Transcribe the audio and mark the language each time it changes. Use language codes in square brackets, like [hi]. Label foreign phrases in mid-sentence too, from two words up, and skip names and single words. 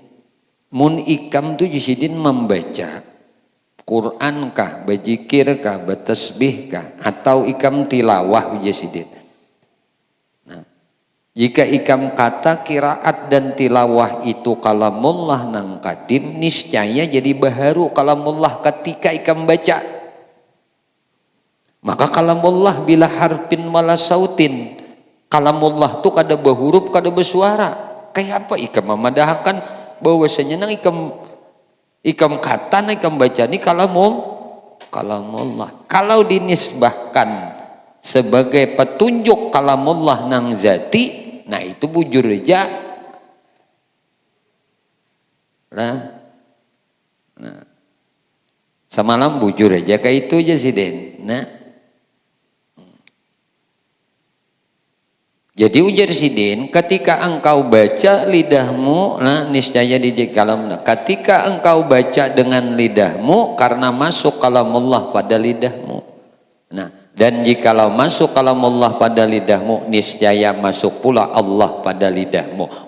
[bjn] Mun ikam tu Sidin membaca Quran kah, berzikir kah, bertasbih kah, atau ikam tilawah ujar Sidin. Nah, jika ikam kata qiraat dan tilawah itu kalamullah nang qadim, niscaya jadi baharu kalamullah ketika ikam baca. Maka kalamullah [ar] bila harfin wala sautin, [bjn] kalamullah tu kada berhuruf kada bersuara. Kayak apa ikam memadahkan bahwasanya nang ikam kata nang ikam baca ni kalamullah. Kalau dinisbahkan sebagai petunjuk kalamullah nang zati, nah itu bujur aja. Nah, semalam bujur aja kayak itu aja sih Den. Nah, jadi ujar Sidin, ketika engkau baca lidahmu, nah niscaya di kalam. Ketika engkau baca dengan lidahmu, karena masuk kalamullah pada lidahmu. Nah, dan jikalau masuk kalamullah pada lidahmu, niscaya masuk pula Allah pada lidahmu.